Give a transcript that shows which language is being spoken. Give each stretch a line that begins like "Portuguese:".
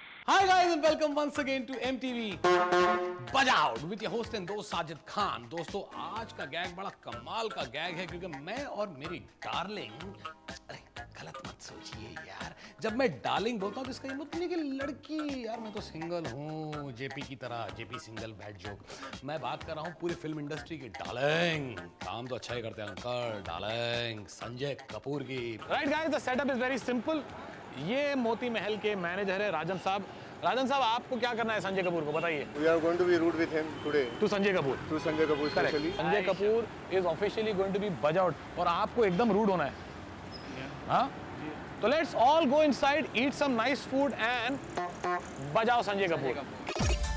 English: Hi guys and welcome once again to MTV Bajao with your host and
Hindi: दोस्त
English: Sajid Khan.
Hindi: दोस्तों आज का gag बड़ा कमाल का गैग है क्योंकि मैं और मेरी डार्लिंग, अरे गलत मत सोचिए यार, जब मैं डार्लिंग बोलता हूँ तो इसका ये मतलब नहीं कि लड़की, यार मैं तो सिंगल हूँ जेपी की तरह, जेपी सिंगल बैड जोक। मैं बात कर रहा हूँ पूरी फिल्म इंडस्ट्री की डार्लिंग, काम तो अच्छा ही करते हैं अंकल, डार्लिंग संजय कपूर की।
English: Right guys, the setup is very simple.
Hindi: ये मोती महल के मैनेजर है राजन साहब। राजन साहब, आपको क्या करना है संजय कपूर को बताइए।
English: We are going to be rude with him today. To Sanjay Kapoor. To Sanjay Kapoor especially. Sanjay Kapoor is officially going to be buzz out
Hindi: और आपको एकदम रूड होना है।
English: हाँ, तो let's all go inside, eat some nice food and बजाओ संजय कपूर।